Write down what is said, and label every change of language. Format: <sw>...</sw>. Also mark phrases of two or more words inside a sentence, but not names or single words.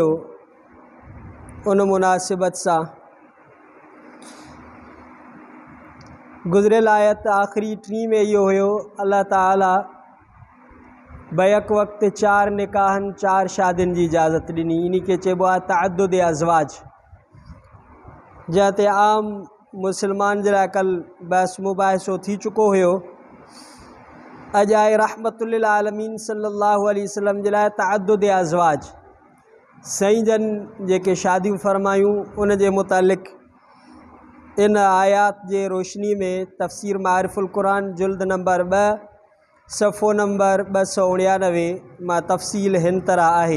<sd>उन मुनासिबत सां गुज़िरियल आयत आख़िरी 3 में इहो हुयो, अल्लाह ताला बैक वक़्त 4 निकाहनि 4 शादियुनि जी इजाज़त ॾिनी। इन खे चइबो आहे</sd> <ar>تعدد الأزواج,</ar> <sd>जंहिं ते आम मुसलमान जे लाइ कल बहस मुबाहिसो थी चुको हुयो। अॼु आहे</sd> <ar>رحمة العالمين صلى الله عليه وسلم</ar> <sd>जे लाइ</sd> <ar>تعدد الأزواج,</ar> <sd>साईं जन जेके शादियूं फरमायूं उन जे मुतालिक़ इन आयात जे रोशनी में तफ़सीर मारिफुल क़ुरान जुल्द नंबर 2 सफ़ो नंबर 299 मां तफ़सील हिन तरह आहे।</sd>